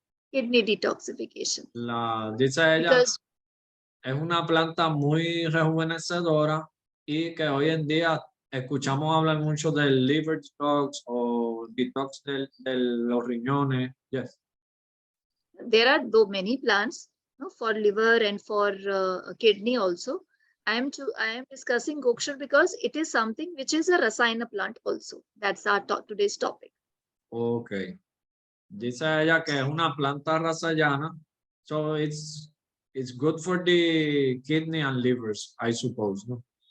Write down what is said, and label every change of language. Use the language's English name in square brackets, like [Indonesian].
[English] Kidney detoxification. [Spanish] Dice ella, es una planta muy rejuvenecedora y que hoy en día escuchamos hablar mucho del liver detox o detox de los riñones. [English] Yes. There are many plants for liver and for kidney also. I am discussing gokshur because it is something which is a rasayana plant also. That's our today's topic. Okay. [Spanish] Dice ella que es una planta rasayana, [English] so it's good for the kidney and livers, I suppose, no?